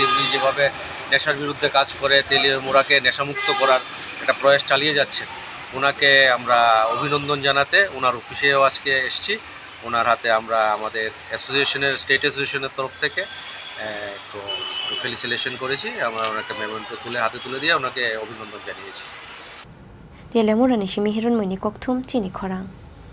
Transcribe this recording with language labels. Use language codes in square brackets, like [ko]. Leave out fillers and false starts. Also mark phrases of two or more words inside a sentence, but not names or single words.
[bn] উনি যেভাবে নেশার বিরুদ্ধে কাজ করে তেলিয়ামুরাকে নেশামুক্ত করার একটা প্রয়াস চালিয়ে যাচ্ছে, ওনাকে আমরা অভিনন্দন জানাতে ওনার অফিসেও আজকে এসেছি। ওনার হাতে আমরা আমাদের অ্যাসোসিয়েশনের স্টেট অ্যাসোসিয়েশনের তরফ থেকে একটু ফেলিসিলেশন করেছি। আমরা ওনাকে মেমেন্টো হাতে তুলে দিয়ে ওনাকে অভিনন্দন জানিয়েছি। [trp] Teliamura ni shimi hiron moini kokthum Chini Khorang